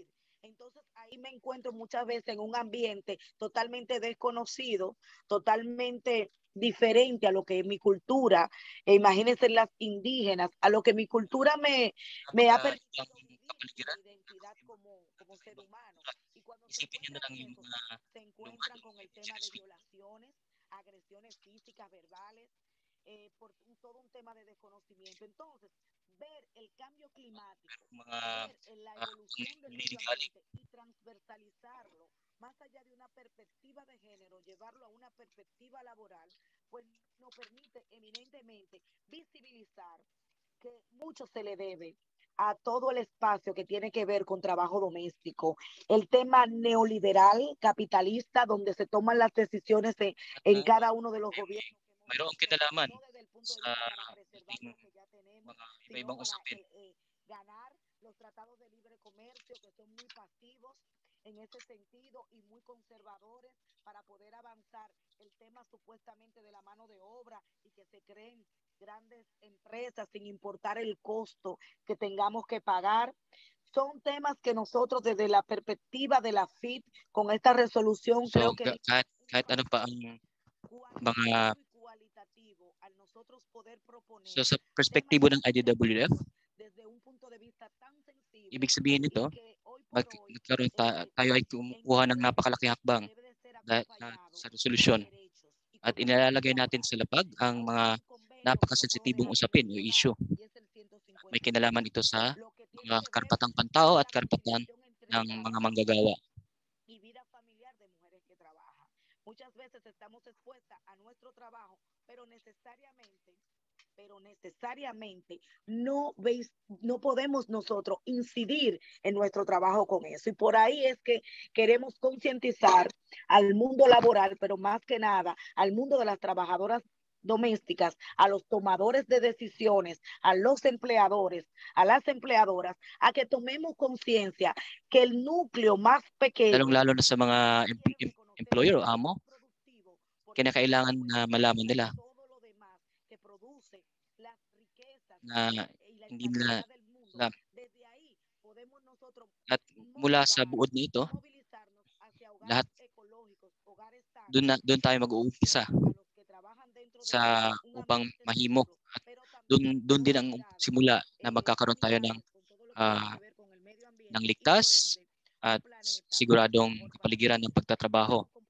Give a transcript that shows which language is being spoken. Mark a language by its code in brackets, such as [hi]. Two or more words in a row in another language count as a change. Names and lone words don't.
[es] Entonces ahí me encuentro muchas veces en un ambiente totalmente desconocido, totalmente diferente a lo que es mi cultura. Imagínense las indígenas, a lo que mi cultura me ha permitido vivir mi identidad como ser humano. Y cuando se [tl] Isipin nyo na [es] encuentran [tl] lang [es] en [tl] yung [es] eso, [tl] mga [es] se encuentran con el tema de violaciones, agresiones físicas, verbales, por todo un tema de desconocimiento. Entonces, ver el cambio climático, [tl] mga [es] ver la evolución del medio [tl] nililigalig [es] ambiente y transversalizarlo más allá de una perspectiva de género, llevarlo a una perspectiva laboral, pues nos permite eminentemente visibilizar que mucho se le debe a todo el espacio que tiene que ver con trabajo doméstico, el tema neoliberal, capitalista, donde se toman las decisiones en cada uno de los gobiernos que hemos [tl] mayroong [es] visto, [tl] kinalaman [es] no desde el punto de [tl] sa [es] vista para preservar [tl] ating [es] lo que ya tenemos, [tl] mga [es] sino [tl] iba-ibang [es] para [tl] usapin. [es] ganar los tratados de libre comercio que son muy pasivos en ese sentido y muy conservadores para poder avanzar el tema supuestamente de la mano de obra y que se creen grandes empresas sin importar el costo que tengamos que pagar. Son temas que nosotros desde la perspectiva de la FIT con esta resolución [tl] So [es] creo que [tl] kahit ano pa ang mga [es] cuantitativo y cualitativo al nosotros poder proponer [tl] so sa [es] temas [tl] perspektibo [es] tan [tl] ng IDWF, [es] sencillos desde un punto de vista tan sensible [tl] ibig sabihin [es] y [tl] nito, [es] que hoy por hoy [tl] nagkaroon tayo ay kumukuha ng napakalaking hakbang [es] debe de ser [tl] sa [es] acompañado [tl] resolusyon [es] con derechos y [tl] at [es] con [tl] inilalagay [es] justicia [tl] natin [es] moral. [tl] sa lapag ang [es] Hay [tl] mga [es] un convenio que no puedo [tl] napakasensitibong [es] dejar de [tl] usapin o [es] mencionar [tl] issue. [es] y es el [tl] May [es] 153, [tl] kinalaman ito sa [es] lo que tiene [tl] mga [es] que ver [tl] karapatang [es] con [tl] pantao at [es] la [tl] karapatan [es] conciliación entre [tl] ng mga [es] trabajo [tl] manggagawa. [es] y vida familiar de mujeres que trabajan. Muchas veces estamos expuestas a nuestro trabajo, pero necesariamente no podemos nosotros incidir en nuestro trabajo con eso. Y por ahí es que queremos concientizar al mundo laboral, pero más que nada al mundo de las trabajadoras domésticas, a los tomadores de decisiones, a los empleadores, a las empleadoras, a que tomemos conciencia que el núcleo más pequeño, [tl] Lalong-lalo na sa mga employer o amo, kinakailangan na malaman nila na hindi nila alam. At mula sa buod nito, lahat doon tayo mag-uumpisa sa upang mahimo at doon din ang simula na magkakaroon tayo ng ligtas at siguradong kapaligiran ng pagtatrabaho.